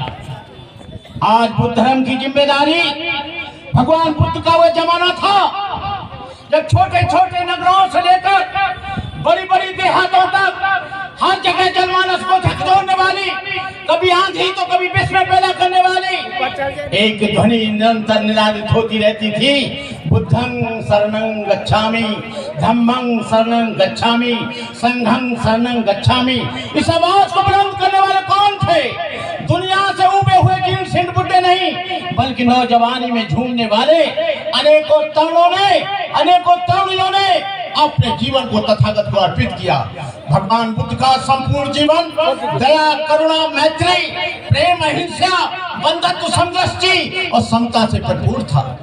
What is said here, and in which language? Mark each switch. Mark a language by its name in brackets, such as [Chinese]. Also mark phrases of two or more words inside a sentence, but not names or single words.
[Hindi] आज बुद्ध धर्म की जिम्मेदारी, भगवान बुद्ध का वह जमाना था जब छोटे छोटे नगरों से लेकर बड़ी बड़ी देहातों तक हर जगह जनमानस को झकझोरने वाली, कभी आंधी तो कभी विस्मय पैदा करने वाली एक ध्वनि निरंतर निनादित होती रहती थी। [Pali] बुद्धं शरणं गच्छामि, धम्मं शरणं गच्छामि, संघं शरणं गच्छामि। [Hindi] इस आवाज को बुलंद करने वाले कौन थे? दुनिया से उबे हुए जिन सिंध बुड्ढे नहीं, बल्कि नौजवानी में झूमने वाले अनेकों तरुणों ने, अनेकों तरुणियों ने अपने जीवन को तथागत को अर्पित किया। भगवान बुद्ध का संपूर्ण जीवन दया, करुणा, मैत्री, प्रेम, अहिंसा, बंधुत्व, समदृष्टि और समता से भरपूर था।